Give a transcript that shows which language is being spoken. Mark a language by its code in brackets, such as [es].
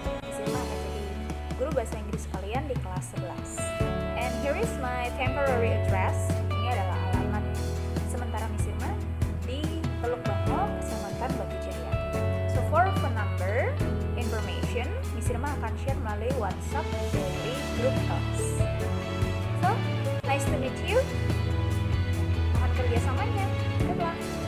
[id] Miss Irma akan jadi guru bahasa Inggris kalian di kelas 11. [en] And here is my temporary address. [id] Ini adalah alamat sementara Miss Irma di Teluk Bangau, Kecamatan Batu Jaya. [en] So for phone number information, [id] Miss Irma akan share melalui WhatsApp dari grup kelas. [en] So, nice to meet you. [id] Mohon kerjasamanya. [en] Good luck.